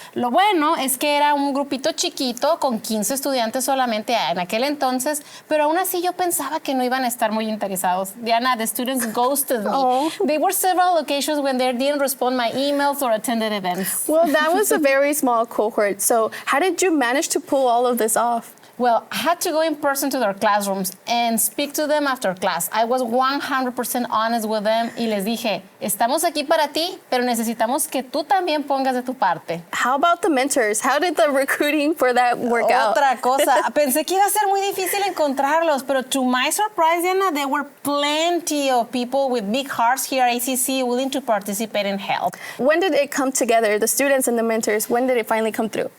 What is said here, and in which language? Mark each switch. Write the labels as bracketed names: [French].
[Spanish] Lo bueno es que era un grupito chiquito con 15 estudiantes solamente en aquel entonces, pero aún así yo pensaba que no iban a estar muy interesados. [English] Diana, the students ghosted me. Oh. There were several occasions when they didn't respond my emails or attended events. Well, that was a very small cohort. So, how did you manage to pull all of this off? Well, I had to go in person to their classrooms and speak to them after class. I was 100% honest with them [Spanish] y les dije, estamos aquí para ti, pero necesitamos que tú también pongas de tu parte. [English] How about the mentors? How did the recruiting for that work out? [Spanish] Otra cosa, pensé que iba a ser muy difícil encontrarlos, [English] pero to my surprise, Diana, there were plenty of people with big hearts here at ACC willing to participate and help. When did it come together, the students and the mentors? When did it finally come through?